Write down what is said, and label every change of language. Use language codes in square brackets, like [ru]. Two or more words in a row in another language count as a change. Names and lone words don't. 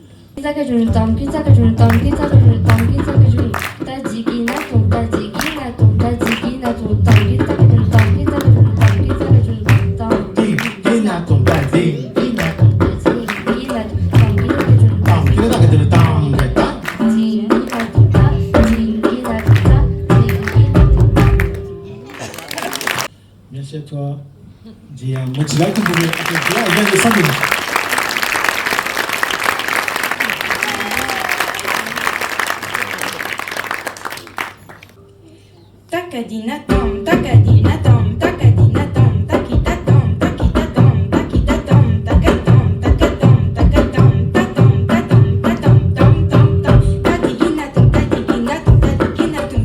[fr] Merci à toi. J'ai un motivateur que vous pouvez applaudir. Elle vient de Saint-Denis. Takadina tom, takadina tom, takadina tom, takita tom, takita tom, takita tom, takatom, takatom, takatom, tatom, tatom, tatom, tom, tom, tom, tadigina tom, tadigina tom, tadigina tom,